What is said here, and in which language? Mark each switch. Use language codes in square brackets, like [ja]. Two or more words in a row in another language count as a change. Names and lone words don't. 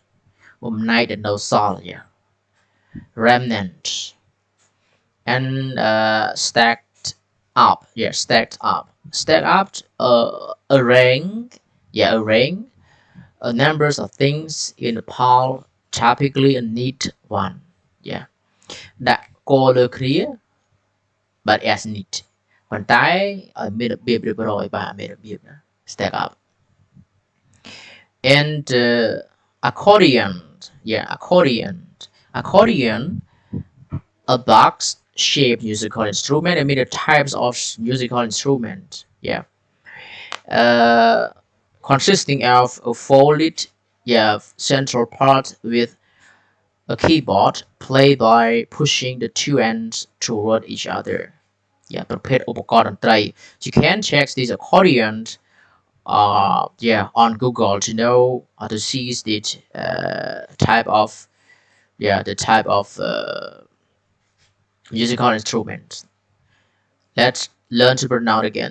[en] Night and no salt. Yeah, remnant. And stacked up. Yeah, stacked up. Stacked up. Arrange. Yeah, arrange. Numbers of things in a pile, typically a neat one. Yeah. [km] ដាក់គោលលើគ្នា [en] but as neat [km] ប៉ុន្តែឲ្យមានរបៀបរៀបរយបាទមានរបៀបណា [en] stack up. And accordion. Yeah, accordion, a box shaped musical instrument. I mean the types of musical instrument. Yeah, consisting of a folded, yeah, central part with a keyboard played by pushing the two ends toward each other. Yeah, [km] ប្រភេទឧបករណ៍តន្ត្រី [en] you can check these accordions yeah, on Google to know how to see the type of, yeah, the type of musical instruments. Let's learn to pronounce again.